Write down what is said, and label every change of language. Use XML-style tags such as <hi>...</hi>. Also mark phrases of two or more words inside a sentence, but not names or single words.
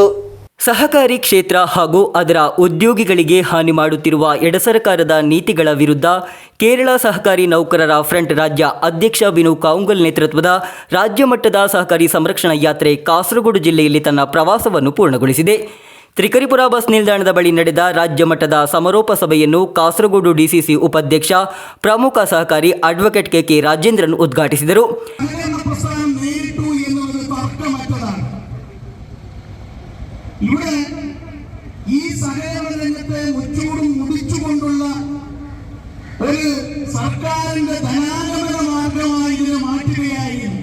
<kn>ಸಹಕಾರಿ ಕ್ಷೇತ್ರ ಹಾಗೂ ಅದರ ಉದ್ಯೋಗಿಗಳಿಗೆ ಹಾನಿ ಮಾಡುತ್ತಿರುವ ಎಡಸರಕಾರದ ನೀತಿಗಳ ವಿರುದ್ಧ ಕೇರಳ ಸಹಕಾರಿ ನೌಕರರ ಫ್ರಂಟ್ ರಾಜ್ಯ ಅಧ್ಯಕ್ಷ ಬಿನು ಕಾವುಂಗಲ್ ನೇತೃತ್ವದ ರಾಜ್ಯ ಮಟ್ಟದ ಸಹಕಾರಿ ಸಂರಕ್ಷಣಾ ಯಾತ್ರೆ ಕಾಸರಗೋಡು ಜಿಲ್ಲೆಯಲ್ಲಿ ತನ್ನ ಪ್ರವಾಸವನ್ನು ಪೂರ್ಣಗೊಳಿಸಿದೆ. ತ್ರಿಕರಿಪುರ ಬಸ್ ನಿಲ್ದಾಣದ ಬಳಿ ನಡೆದ ರಾಜ್ಯ ಮಟ್ಟದ ಸಮಾರೋಪ ಸಭೆಯನ್ನು ಕಾಸರಗೋಡು DCC ಉಪಾಧ್ಯಕ್ಷ ಪ್ರಮುಖ ಸಹಕಾರಿ ಅಡ್ವೊಕೇಟ್ KK ರಾಜೇಂದ್ರನ್ ಉದ್ಘಾಟಿಸಿದರು.</kn> <ml>ഇവിടെ ഈ സഹകരണ രംഗത്തെ മുച്ചൂടും മുടിച്ചുകൊണ്ടുള്ള ഒരു സർക്കാരിന്റെ ധനാഗമന മാർഗമായി ഇതിനെ മാറ്റുകയായിരുന്നു.</ml>